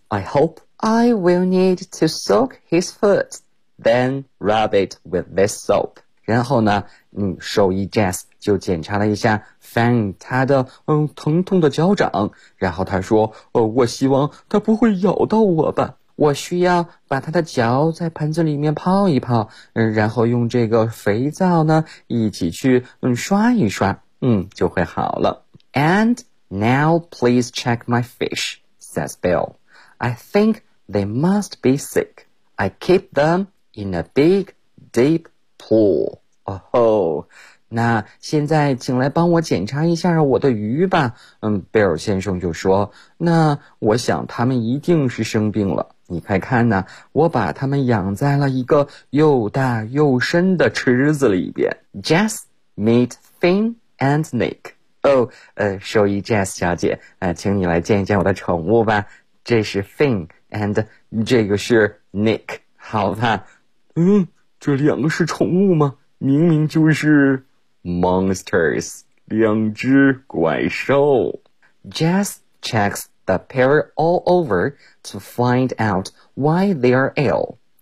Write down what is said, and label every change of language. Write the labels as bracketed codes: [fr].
[en] I hope I will need to soak his foot, then rub it with this soap. [zh] 然后呢，嗯，兽医 Jess 就检查了一下。 Fan 他的疼痛的脚掌，然后他说我希望他不会咬到我吧，我需要把他的脚在盆子里面泡一泡，然后用这个肥皂呢一起去刷一刷，就会好了。 [en] And now please check my fish, says Bill. I think they must be sick. I keep them in a big deep pool. [zh] Oh,那现在请来帮我检查一下我的鱼吧。贝尔先生就说，那我想他们一定是生病了。你快看呢，我把他们养在了一个又大又深的池子里边。 [en] Jess, meet Finn and Nick. [zh] 兽医 Jess 小姐，请你来见一见我的宠物吧。这是 Finn, and 这个是 Nick, 好吧。这两个是宠物吗？明明就是 monsters, 两只怪兽。 [en] Jess checks the pair all over to find out why they are ill.